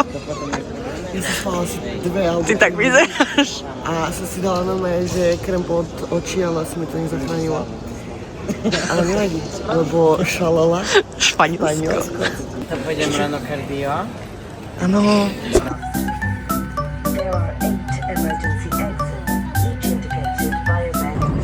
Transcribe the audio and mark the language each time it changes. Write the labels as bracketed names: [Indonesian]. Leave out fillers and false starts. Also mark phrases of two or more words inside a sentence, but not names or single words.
[Slovak] Ja som spala asi 2 alebo... Ty tak vyzeráš. A som si dala normálne, že krem pod oči, ale asi mi to nezachránilo. Ale nevadí, lebo šalala. Španielsko. To pôjdem ráno kardio. Áno. [English] There are 8 emergency exits, each indicated by a red.